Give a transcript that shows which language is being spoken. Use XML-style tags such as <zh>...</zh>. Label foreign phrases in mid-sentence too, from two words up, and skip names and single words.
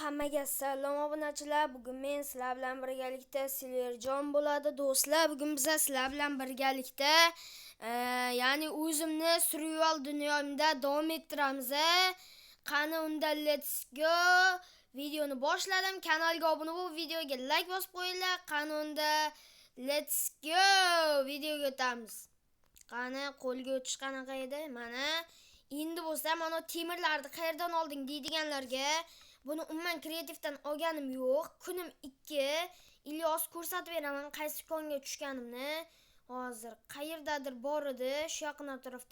<uz>Hammaga salom obunachilar. Bugun men sizlar bilan birgalikda Silverjon bo'ladi. Do'stlar, bugun biz sizlar bilan birgalikda ya'ni o'zimni survival dunyomda davom ettiramiz. Qani unda</uz> <en>let's go.</en> <uz>Videoni boshladim. Kanalga obuna bo'lib, videoga like bosib qo'yinglar. Qani unda</uz> <en>let's go.</en> <uz>Videoga o'tamiz. Qani qo'lga o'tish qanaqa edi? Mana endi bo'lsa mana temirlarni qayerdan olding deydiganlarga buni umuman kreativdan olganim yo'q. Kunim 2. Ilyos ko'rsatib beraman qaysi konga tushganimni. Hozir qayerdadir bor edi, shu yaqin atrofda.</uz>